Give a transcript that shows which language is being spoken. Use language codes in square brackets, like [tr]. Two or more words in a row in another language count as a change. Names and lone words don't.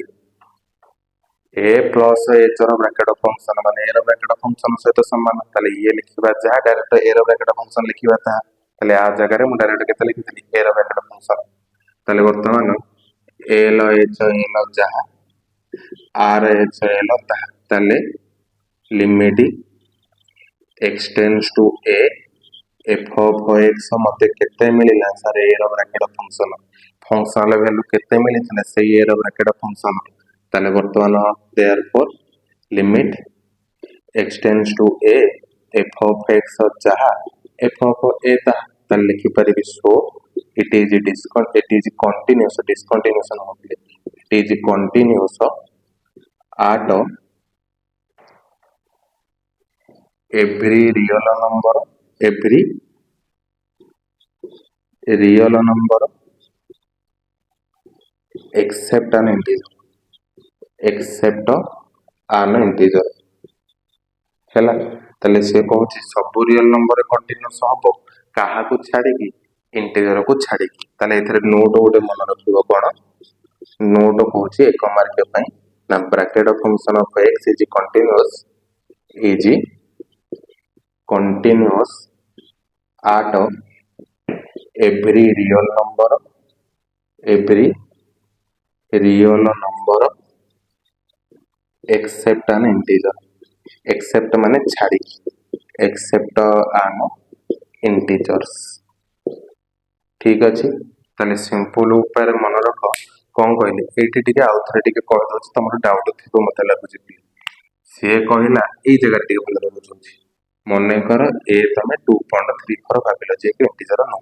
[en] a plus h [or] ର [en] bracket function [or] ମାନେ a ର [en] bracket function [or] ସହିତ ସମାନ, ତାହେଲେ ଇଏ ଲେଖିବା ଯାହା ଡାଇରେକ୍ଟ a ର [en] bracket function [or] ଲେଖିବା ତାହା, ତାହେଲେ ଆ ଜାଗାରେ ମୁଁ ଡାଇରେକ୍ଟ କେତେ ଲେଖିଥିଲି? a ର [en] bracket function. [or] ତାହେଲେ ବର୍ତ୍ତମାନ l h l ଯାହା r h l ତାହା, ତାହେଲେ [en] limit x tends to a f of x [or] ମତେ କେତେ ମିଳିଲା? ସାର୍ a ର [en] bracket function, functional value [or] କେତେ ମିଳିଥିଲା? ସେଇ a ର [en] bracket function. [or] ତାହେଲେ ବର୍ତ୍ତମାନ [en] therefore limit x tends to a f of x ଯାହା f of a [or] ତାହା, ତାହେଲେ ଲେଖିପାରିବି [en] so it is continuous, discontinuous ନହେଲେ it is continuous at every real number except an integer ହେଲା। [or] ତାହେଲେ ସେ କହୁଛି ସବୁ [en] real number continuous [or] ହବ କାହାକୁ ଛାଡ଼ିକି, ଇଣ୍ଟିଜରକୁ ଛାଡ଼ିକି। ତାହେଲେ ଏଥିରେ ନୋଟ ଗୋଟେ ମନେ ରଖିବ, କ'ଣ ନୋଟ କହୁଛି ଏକ ମାର୍କ ପାଇଁ ନା [en] bracket function of x is continuous at every real number except an integer. [or] except ମାନେ ଛାଡ଼ିକି, [en] except an integers। [or] ଠିକ ଅଛି। ତାହେଲେ ସିମ୍ପଲ ଉପାୟରେ ମନେ ରଖ, କ'ଣ କହିଲି ଏଇଠି ଟିକେ ଆଉ ଥରେ ଟିକେ କହିଦେଉଛି, ତମର ଡାଉଟ ଥିବ ମତେ ଲାଗୁଛି। ସିଏ କହିଲା ଏଇ ଜାଗାରେ ଟିକେ ଭଲରେ ବୁଝଉଛି। ମନେକର ଏ ତମେ 2.34 ଭାବିଲ, ଯିଏକି ଇଣ୍ଟିଜର ନୁହଁ।